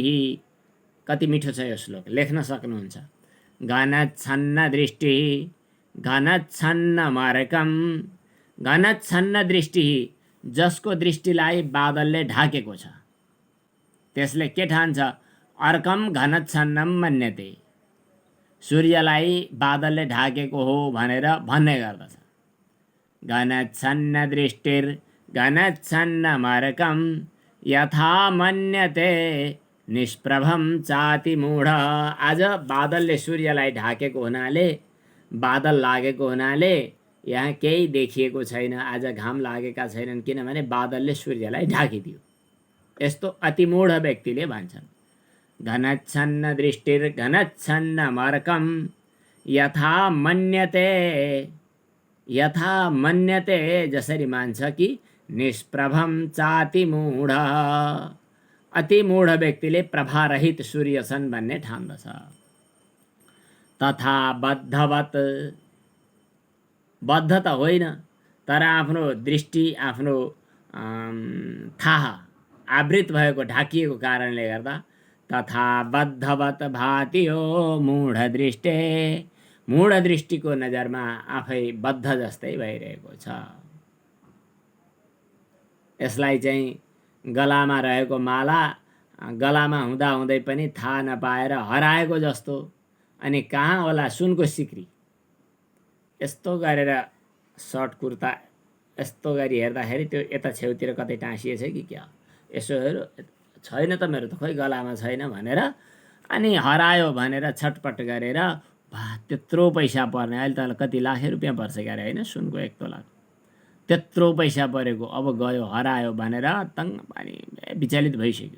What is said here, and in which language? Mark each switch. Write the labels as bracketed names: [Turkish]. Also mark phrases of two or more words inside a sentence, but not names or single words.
[Nepali] कति मिठो छ यो श्लोक, लेख्न सक्नुहुन्छ। [Sanskrit] घनच्छन्न दृष्टि घनच्छन्न मर्कम घनच्छन्न दृष्टि, [Nepali] जसको दृष्टिलाई बादलले ढाकेको छ त्यसले के ठान्छ? [Sanskrit] अर्कम घनच्छन्नम मन्यते, सूर्यलाई बादलले ढाकेको हो भनेर भन्ने गर्दछ। घनच्छन्न दृष्टिर घनच्छन्नमर्कम यथा मन्यते निष्प्रभम चाति मूढ। [Nepali] आज बादलले सूर्यलाई ढाकेको हुनाले, बादल लागेको हुनाले यहाँ केही देखिएको छैन, आज घाम लागेका छैनन्, किनभने बादलले सूर्यलाई ढाकिदियो। यस्तो अतिमूढ व्यक्तिले भन्छन्। [Sanskrit] घनच्छन्न दृष्टिर घनच्छन्नमर्कम यथा मन्यते, यथा मन्यते [Nepali] जसरी मान्छ कि [Sanskrit] निष्प्रभम चाति मूढ, [Nepali] अति मूढ व्यक्तिले प्रभारहित सूर्य छन् भन्ने ठान्दछ। [Sanskrit] तथा बद्धवत, [Nepali] बद्ध त होइन तर आफ्नो दृष्टि, आफ्नो थाहा आवृत भएको, ढाकिएको कारणले गर्दा [Sanskrit] तथा बद्धवत भाति हो मूढ दृष्टे, [Nepali] मूढ दृष्टिको नजरमा आफै बद्ध जस्तै भइरहेको छ। यसलाई चाहिँ गलामा रहेको माला गलामा हुँदा हुँदै पनि थाहा नपाएर हराएको जस्तो, अनि कहाँ होला सुनको सिक्री, यस्तो गरेर सर्ट कुर्ता यस्तो गरी हेर्दाखेरि त्यो यता छेउतिर कतै टाँसिएछ कि क्या, यसो हेर छैन त मेरो त खोइ गलामा छैन भनेर, अनि हरायो भनेर छटपट गरेर भा त्यत्रो पैसा पर्ने, अहिले त कति लाख रुपियाँ पर्छ क्यारे होइन, सुनको 1 तोला त्यत्रो पैसा परेको अब गयो हरायो भनेर तङ पानी विचलित भइसक्यो।